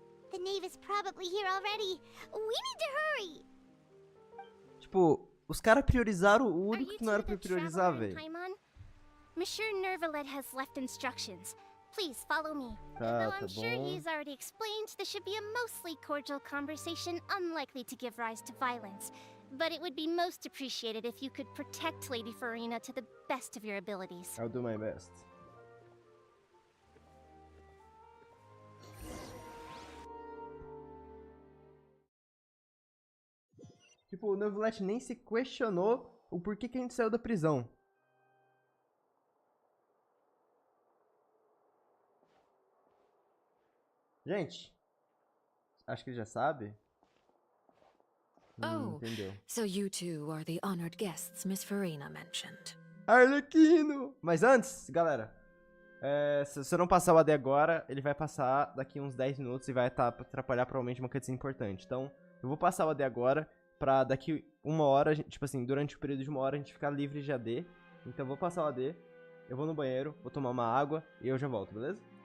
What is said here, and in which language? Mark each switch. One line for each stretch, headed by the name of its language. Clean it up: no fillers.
English: The knave is probably here already. We need to hurry.
Portuguese: Tipo, os caras priorizaram o único que não era pra priorizar, velho.
English: Monsieur Neuvillette has left instructions. Please follow me.
Portuguese: Tá,
English: Though I'm sure he's already explained, this should be a mostly cordial conversation, unlikely to give rise to violence. But it would be most appreciated if you could protect Lady Farina to the best of your abilities. I'll do my best.
Portuguese: Tipo, o Neuvillette nem se questionou o porquê que a gente saiu da prisão. Gente, acho que ele já sabe. Entendeu.
English: So you two are the honored guests Miss Farina mentioned. Arlequino!
Portuguese: Mas antes, galera, se você não passar o AD agora, ele vai passar daqui uns 10 minutos e vai atrapalhar provavelmente uma cutscene importante. Então, eu vou passar o AD agora pra daqui uma hora, tipo assim, durante o período de uma hora a gente ficar livre de AD. Então eu vou passar o AD, eu vou no banheiro, vou tomar uma água e eu já volto, beleza?